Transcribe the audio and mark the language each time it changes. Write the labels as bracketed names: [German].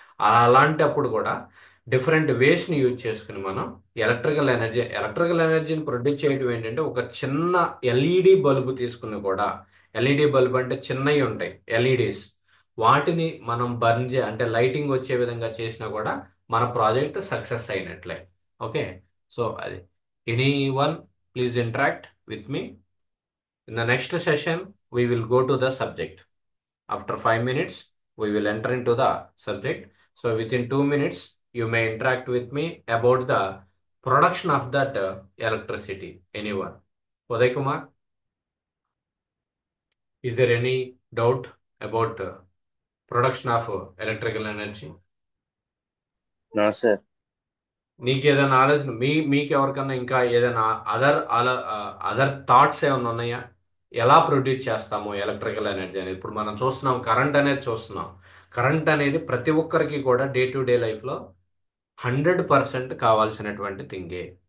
[Telugu] అలాంటప్పుడు కూడా different వేస్ని use చేసుకుని మనం ఎలక్ట్రికల్ ఎనర్జీని ప్రొడ్యూస్ చేయడం ఏంటంటే ఒక చిన్న ఎల్ఈడి బల్బు తీసుకుని కూడా, ఎల్ఈడి బల్బ్ అంటే చిన్నవి ఉంటాయి ఎల్ఈడీస్, వాటిని మనం అంటే లైటింగ్ వచ్చే విధంగా చేసినా కూడా మన ప్రాజెక్ట్ సక్సెస్ అయినట్లే. [English] Okay, so అది. Anyone please interact with me. In the next session, we will go to the subject. After 5 minutes, we will enter into the subject. So within 2 minutes, you may interact with me about the production of that electricity. Anyone? Uday Kumar, is there any doubt about production of electrical energy? No sir. [Telugu] నీకు ఏదైనా knowledge మీకు ఎవరికన్నా ఇంకా ఏదైనా other thoughts ఏమైనా ఉన్నాయా? ఎలా produce చేస్తాము ఎలక్ట్రికల్ ఎనర్జీ అనేది? ఇప్పుడు మనం చూస్తున్నాం, కరెంట్ అనేది చూస్తున్నాం. కరెంట్ అనేది ప్రతి ఒక్కరికి కూడా డే టు డే లైఫ్లో 100% కావాల్సినటువంటి థింగే.